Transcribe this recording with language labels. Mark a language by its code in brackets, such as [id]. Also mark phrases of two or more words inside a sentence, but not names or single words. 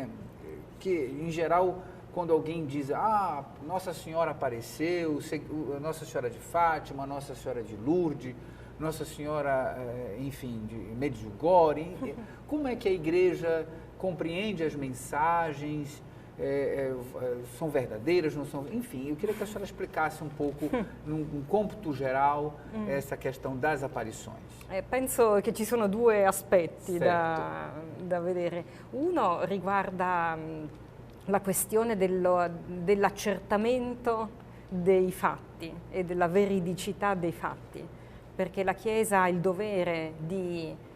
[pt] Que, em geral, quando alguém diz, Nossa Senhora apareceu, Nossa Senhora de Fátima, Nossa Senhora de Lourdes, Nossa Senhora, enfim, de Medjugorje, como é que a Igreja compreende as mensagens, são verdadeiras, não são? Enfim, eu queria que a senhora explicasse um pouco, num cômputo geral, essa questão das aparições. [it] Penso che ci sono due aspetti da vedere. Uno riguarda la questione dell'accertamento dei fatti e della veridicità dei fatti, perché la Chiesa ha il dovere di